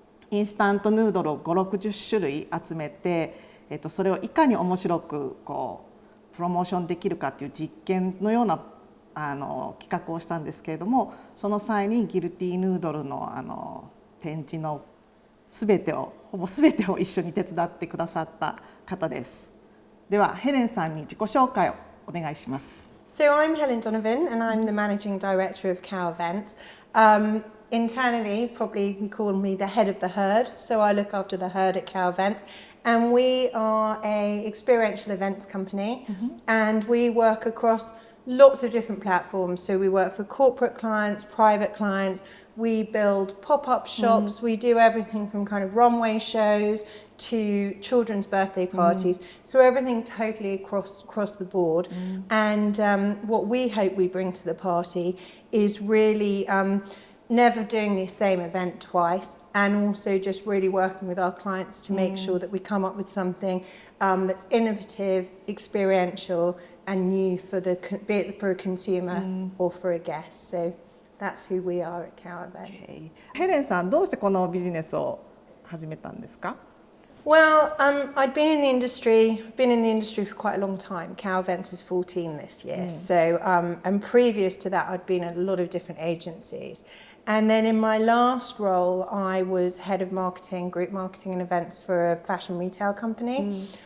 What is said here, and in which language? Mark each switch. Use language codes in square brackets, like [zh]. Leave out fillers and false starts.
[ja] インスタントヌードルを5、60種類集めて、それをいかに面白くプロモーションできるかっていう実験のような企画をしたんですけれども、その際にギルティヌードルの展示のほぼ全てを一緒に手伝ってくださった方です。ではヘレンさんに自己紹介をお願いします。 [en] So I'm Helen Donovan and I'm the Managing Director of Cow Events. Internally, probably we call me the head of the herd, so I look after the herd at Cow Events. And we are an experiential events company, and we work across lots of different platforms. So we work for corporate clients, private clients, we build pop-up shops, we do everything from kind of runway shows to children's birthday parties. So everything totally across the board. And what we hope we bring to the party is really never doing the same event twice, and also just really working with our clients to make sure that we come up with something that's innovative, experiential, and new be it for a consumer or for a guest. So that's who we are at Cow Events. [ja] ヘレンさん、どうしてこのビジネスを始めたんですか？ [en] Well, I'd been in the industry for quite a long time. Cow Events is 14 this year. So, and previous to that, I'd been at a lot of different agencies. And then in my last role, I was head of marketing, group marketing and events for a fashion retail company.